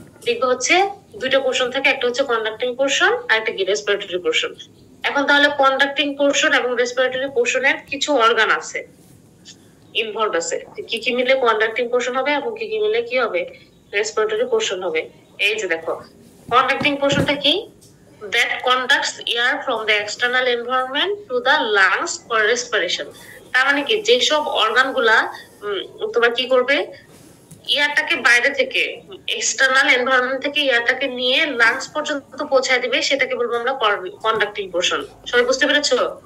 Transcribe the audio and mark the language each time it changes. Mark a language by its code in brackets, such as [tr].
[bn] লিখবে হচ্ছে দুইটা পোর্শন থাকে, একটা হচ্ছে কন্ডাক্টিং পোর্শন আর একটা কি রেসপিরেটরি পোর্শন। এখন তাহলে কন্ডাক্টিং পোর্শন এবং রেসপিরেটরি পোর্শনের কিছু অর্গান আছে, ইনভলভ আছে, কি কি মিলে কন্ডাক্টিং পোর্শন হবে এবং কি কি মিলে কি হবে, রেসপিরেটরি পোর্শন হবে। এই যে দেখো, কন্ডাক্টিং পোর্শনটা কি, [en] that conducts air from the external environment to the lungs for respiration। [bn] তার মানে কি, যেসব অর্গান গুলা তোমার কি করবে, এয়ারটাকে বাইরে থেকে, এক্সটার্নাল এনভায়রনমেন্ট থেকে এয়ারটাকে নিয়ে লাংস পর্যন্ত পৌঁছায় দিবে, সেটাকে বলবো আমরা কন্ডাক্টিং পোর্শন। সবাই বুঝতে পেরেছো?